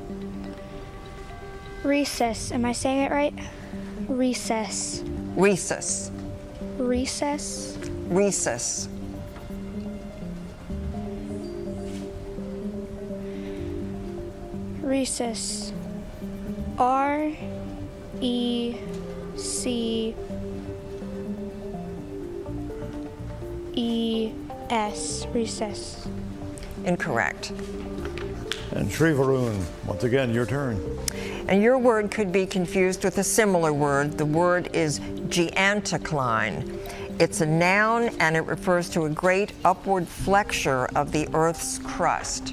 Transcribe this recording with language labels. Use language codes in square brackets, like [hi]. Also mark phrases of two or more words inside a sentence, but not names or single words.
[en] Recess. Am I saying it right? Recess. Rhesus. Recess. Rhesus. Recess. R-E-C-E-S. Recess. Incorrect. And Shrivaroon, once again, your turn. And your word could be confused with a similar word. The word is geanticline. It's a noun and it refers to a great upward flexure of the Earth's crust.